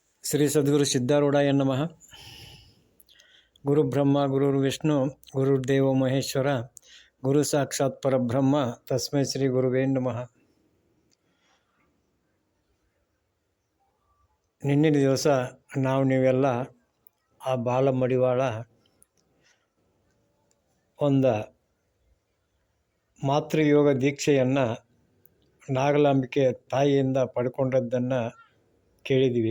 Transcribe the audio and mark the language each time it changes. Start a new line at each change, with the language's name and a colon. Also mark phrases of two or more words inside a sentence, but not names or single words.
Sanskrit: ಶ್ರೀ ಸದ್ಗುರು ಸಿದ್ಧಾರೂಢಾಯ ನಮಃ. ಗುರು ಬ್ರಹ್ಮ ಗುರುರ್ ವಿಷ್ಣು ಗುರುರ್ದೇವ ಮಹೇಶ್ವರ ಗುರು ಸಾಕ್ಷಾತ್ ಪರಬ್ರಹ್ಮ ತಸ್ಮೈ ಶ್ರೀ ಗುರುವೇ ನಮಃ.
Kannada: ನಿನ್ನಿನ ದಿವಸ ನೀವೆಲ್ಲ ಆ ಬಾಲ ಮಡಿವಾಳ ಒಂದು ಮಾತೃಯೋಗ ದೀಕ್ಷೆಯನ್ನು ನಾಗಲಾಂಬಿಕೆ ತಾಯಿಯಿಂದ ಪಡ್ಕೊಂಡದ್ದನ್ನು ಕೇಳಿದ್ದೀವಿ.